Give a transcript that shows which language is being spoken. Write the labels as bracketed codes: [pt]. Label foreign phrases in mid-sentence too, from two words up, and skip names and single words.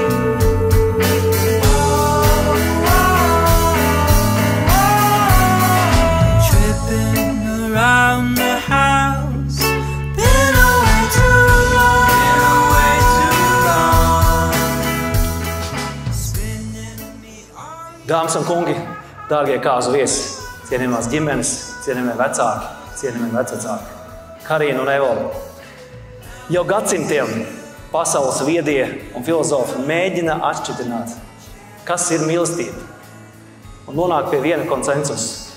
[en] Tripping around the house, been away too long. Spinning me on. [lv] Dāmas un kungi, dārgie kāzu viesi, cienījamās ģimenes, cienījamie vecāki, cienījamie vecvecāki, Karina un Evola. Jau gadsimtiem pasaules viedie un filozofi mēģina atšķitināt, kas ir mīlestība, un nonāk pie viena konsensusa.